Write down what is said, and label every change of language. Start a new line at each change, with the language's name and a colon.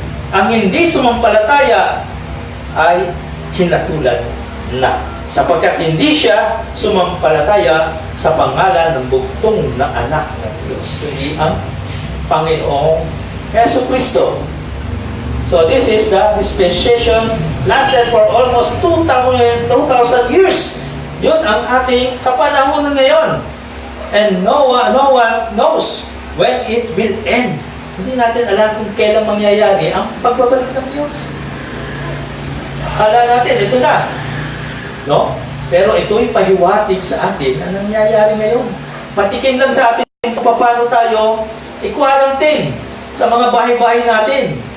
Filipino: Ang hindi sumampalataya ay hinatulan na. Sapagkat hindi siya sumampalataya sa pangalan ng bugtong na anak ng Diyos, kundi ang Panginoong Yesu Kristo.
English: So this is the dispensation lasted for almost 2,000 years.
Filipino: Yun ang ating kapanahonan ngayon.
English: And no one knows when it will end.
Filipino: Hindi natin alam kung kailan mangyayari ang pagbabalik ng Diyos. Akala natin, ito na. No? Pero ito'y pahiwatig sa atin na nangyayari ngayon. Patikin lang sa atin kung paano tayo i-quarantine sa mga bahay-bahay natin.